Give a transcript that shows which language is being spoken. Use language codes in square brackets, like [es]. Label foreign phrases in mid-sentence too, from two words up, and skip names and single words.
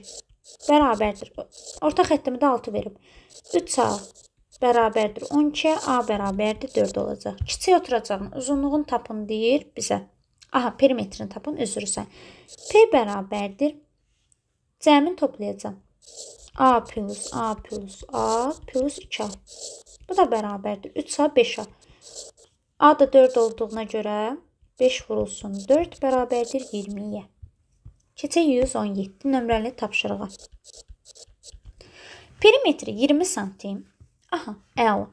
[az] Bərabərdir. Orta xəttimi də 6 verib. 3A bərabərdir 12, A bərabərdir 4 olacaq. Kiçik oturacağın uzunluğunu tapın deyir bizə. Aha, perimetrini tapın, üzrürsən. P bərabərdir. Cəmin toplayacağım. A plus A plus A plus 2A. Bu da bərabərdir. 3A, 5A. A da 4 olduğuna görə 5 vurulsun 4 bərabərdir 20-yə. Keçək 117 nömrəli tapşırığa. Perimetri 20 santim. Aha, əla.